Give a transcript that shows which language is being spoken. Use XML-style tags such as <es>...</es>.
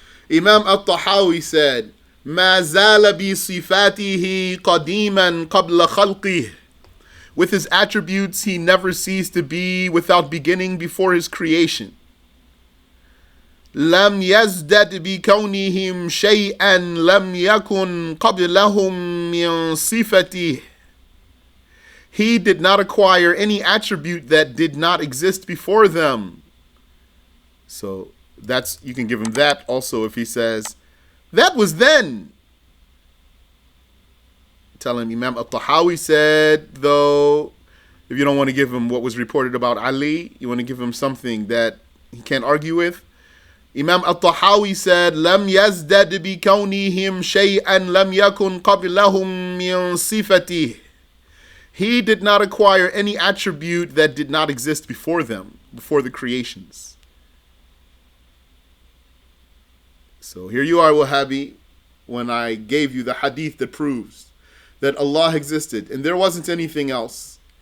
<en>Imam At-Tahawiyy said,</en> <ar>مَا زَالَ بِصِفَاتِهِ قَدِيمًا قَبْلَ خَلْقِهِ.</ar> <en>With his attributes, he never ceased to be without beginning before his creation.</en> <ar>لَمْ يَزْدَدْ بِكَوْنِهِمْ شَيْئًا لَمْ يَكُنْ قَبْلَهُمْ مِنْ صِفَتِهِ.</ar> <en>He did not acquire any attribute that did not exist before them. So that's, you can give him that also if he says, that was then. Tell him Imam At-Tahawiyy said, though, if you don't want to give him what was reported about Ali, you want to give him something that he can't argue with, Imam At-Tahawiyy said,</en> <ar>لم يزدد بكونهم شيئا لم يكن قبلهم من صفته.</ar> <en>He did not acquire any attribute that did not exist before them, before the creations. So here you are, Wahhabi, when I gave you the hadith that proves that Allah existed and there wasn't anything else.</en>